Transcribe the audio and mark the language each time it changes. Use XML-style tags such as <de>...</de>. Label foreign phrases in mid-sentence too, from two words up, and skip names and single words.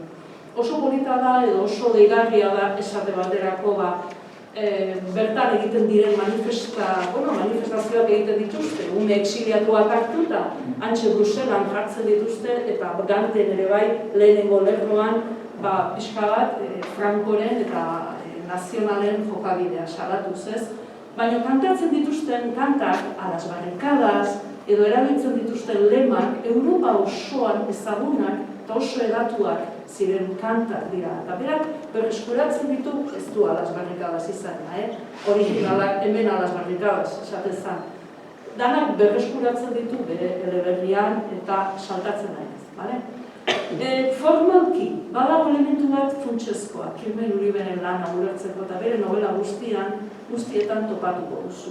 <eu>Oso polita da edo oso deigarria da esate baterako bertan egiten diren manifestazioak egiten dituzte, ume exiliatuak hartuta, antxe Bruselan jartzen dituzte, eta Ganten ere bai lehenengo lerroan pixka bat Frankoren eta nazionalen jokabidea salatuz ez. Baina kantatzen dituzten kantak,</eu> <es>a las barrikadas,</es> <eu>edo erabiltzen dituzten lemak, Europa osoan ezagunak eta oso edatuak ziren kantak dira. Eta berak berreskuratzen ditu, ez du</eu> <es>a las barrikadas</es> <eu>izan, originalak hemen</eu> <es>a las barrikadas</es> <eu>esaten zen. Danak berreskuratzen ditu bere eleberrian eta saltatzen nahi. Formalki, badago elementu bat funtsezkoa, Kirmen Uriberen lana ulertzeko eta bere novela guztietan topatuko duzu.</eu>